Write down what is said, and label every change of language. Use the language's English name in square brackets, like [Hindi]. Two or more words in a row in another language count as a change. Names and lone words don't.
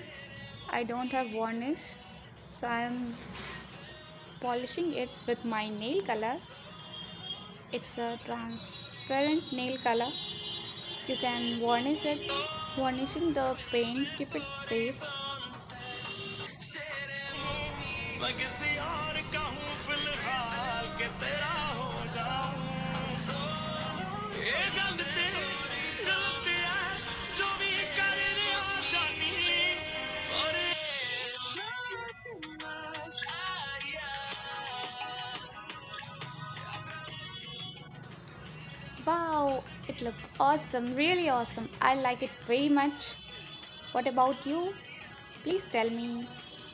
[English] I don't have varnish, so I am polishing it with my nail color. It's a transparent nail color. You can varnish it. Varnishing the paint keep it safe. [Hindi] मैं किसी और का हूँ फिलहाल के तेरा हो जाऊं ये गलती गलती है जो भी कर दिया जानी और [Spanish] más allá. [English] Wow, it look awesome, really awesome. I like it very much. What about you? Please tell me.